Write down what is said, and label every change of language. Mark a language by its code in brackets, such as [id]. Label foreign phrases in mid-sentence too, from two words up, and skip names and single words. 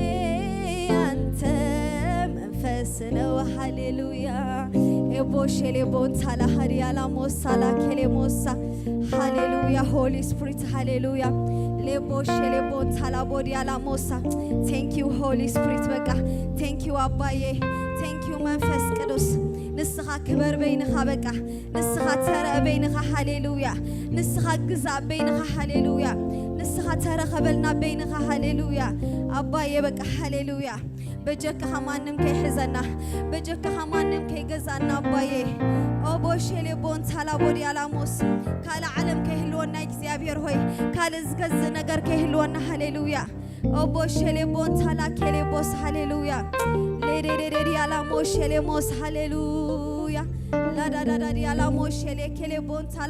[am] ያንተ መንፈስ ነው ሃሌሉያ ኤቦሼሌ ቦንታላ ሀዲያላ ሞሳላ ኬሌ ሞሳ ሃሌሉያ [en] Holy Spirit ሃሌሉያ ሌቦሼሌ ቦንታላ ቦዲያላ ሞሳ Thank you Holy Spirit [ti] በቃ [en] Thank you [ti] አባዬ [en] Thank you [ti] መንፈስ ቅዱስ ንስኻ ክበር በይንኻ በቃ ንስኻ ተረእ በይንኻ ሃሌሉያ ንስኻ ግዛእ በይንኻ ሃሌሉያ ንስኻ ተረኸበልና በይንኻ ሃሌሉያ አባዬ በቃ ሃሌሉያ በጀከኻ ማንም ከይሕዘና በጀከኻ ማንም ከይገዛና አባዬ ኦቦሼሌ ቦንታላ ቦዲያላ ሞስ ካለ ዓለም ከይህልወና እግዚአብሔር ሆይ ካለ ዝገዝ ነገር ከይህልወና ሃሌሉያ ኦቦሼሌ ቦንታላ ኬሌ ቦስ ሃሌሉያ ሌዴዴዴ ያላ ሞሼሌ ሞስ ሃሌሉያ ላዳዳዳዲ ያላ ሞሼሌ ኬሌ ቦንታላ